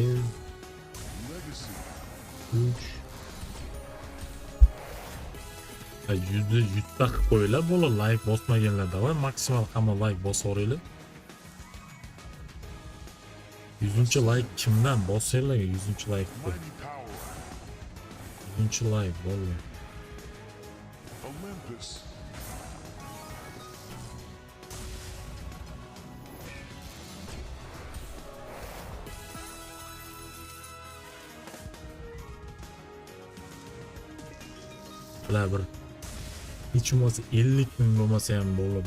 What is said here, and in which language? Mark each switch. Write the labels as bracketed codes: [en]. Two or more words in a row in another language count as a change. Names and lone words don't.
[uz] Legacy. 3 %100 qilib qo'yinglar bola, like bosmaganlarda va maksimal hamma like bosaveringlar. 100-like kimdan bossanglar 100-like qo'y. Mighty power. 100-like bola. Olympus. Bular bir hech bo'lmasa 50 ming bo'lmasa ham bo'ladi.